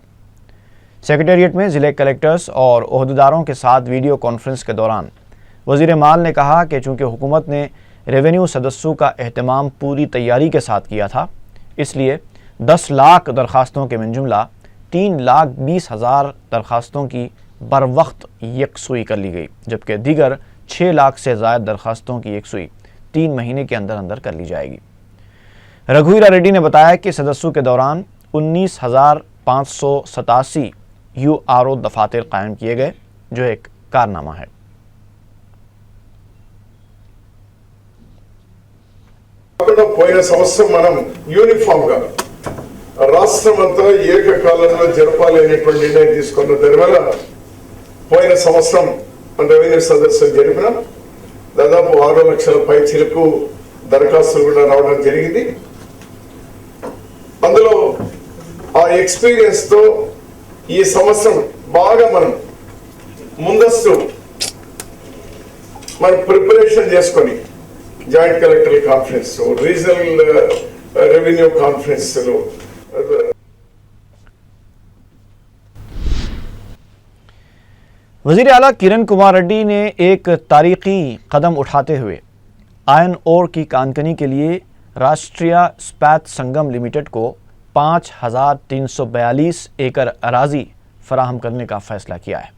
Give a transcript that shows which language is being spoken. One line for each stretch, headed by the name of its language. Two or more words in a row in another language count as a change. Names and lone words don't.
Urdu: سیکریٹریٹ میں ضلع کلکٹرز اور عہدیداروں کے ساتھ ویڈیو کانفرنس کے دوران وزیر مال نے کہا کہ چونکہ حکومت نے ریونیو سدسو کا اہتمام پوری تیاری کے ساتھ کیا تھا، اس لیے 10 لاکھ درخواستوں کے من جملہ 3,20,000 درخواستوں کی بر وقت یکسوئی کر لی گئی، جبکہ دیگر 6 لاکھ سے زائد درخواستوں کی یکسوئی 3 مہینے کے اندر اندر کر لی جائے گی۔ رگھویرا ریڈی نے بتایا کہ سدسو کے دوران 19,587 URO دفاتر قائم کیے گئے، جو ایک کارنامہ ہے۔
Telugu: పోయిన సంవత్సరం మనం యూనిఫామ్ గా రాష్ట్రమంతా ఏకకాలంలో జరపాలనేటువంటి నిర్ణయం తీసుకున్న దానివల్ల పోయిన సంవత్సరం మన రెవెన్యూ సదస్సులు జరిపిన దాదాపు 6 లక్షల పైచిలకు దరఖాస్తులు కూడా రావడం జరిగింది। అందులో ఆ ఎక్స్పీరియన్స్ తో ఈ సంవత్సరం బాగా మనం ముందస్తు ప్రిపరేషన్ చేసుకొని
English: joint collector conference, regional revenue conference
Telugu: లో
Urdu: وزیر اعلیٰ کرن کمار ریڈی نے ایک تاریخی قدم اٹھاتے ہوئے
English: iron ore
Urdu: کی کانکنی کے لیے راشٹریہ اسپات سنگم لمیٹڈ کو 5,342 ایکڑ اراضی فراہم کرنے کا فیصلہ کیا ہے۔